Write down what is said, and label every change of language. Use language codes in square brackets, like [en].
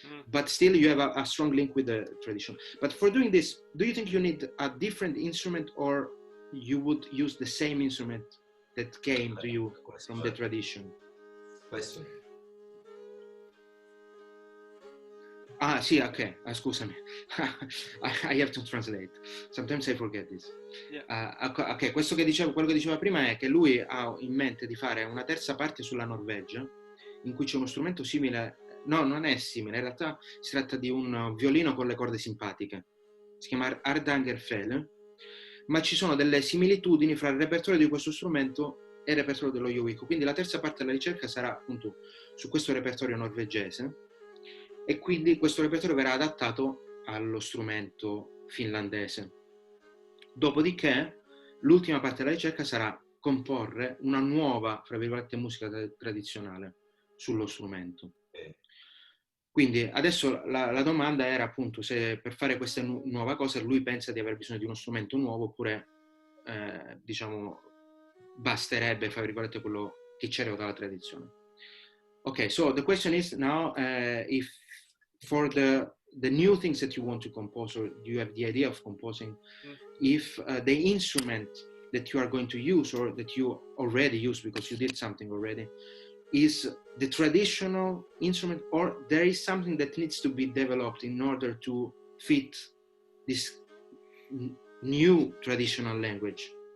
[en] But still you have a strong link with the tradition. But for doing this, do you think you need a different instrument, or you would use the same instrument that came to you from the tradition? [it] Questo. Sì, ok, scusami. [en] I have to translate. Sometimes I forget this. [it] Ok, quello che diceva prima è che lui ha in mente di fare una terza parte sulla Norvegia, in cui c'è uno strumento simile. No, non è simile, in realtà si tratta di un violino con le corde simpatiche. Si chiama Hardangerfele, ma ci sono delle similitudini fra il repertorio di questo strumento e il repertorio dello jouhikko. Quindi la terza parte della ricerca sarà appunto su questo repertorio norvegese, e quindi questo repertorio verrà adattato allo strumento finlandese. Dopodiché, l'ultima parte della ricerca sarà comporre una nuova, fra virgolette, musica tradizionale sullo strumento. Quindi adesso la domanda era appunto se per fare questa nuova cosa lui pensa di aver bisogno di uno strumento nuovo oppure diciamo basterebbe, fra virgolette, quello che c'era dalla tradizione. [en] Okay, so the question is now if for the new things that you want to compose, or you have the idea of composing, if the instrument that you are going to use or that you already use because you did something already is the traditional instrument, or there is something that needs to be developed in order to fit this new traditional language.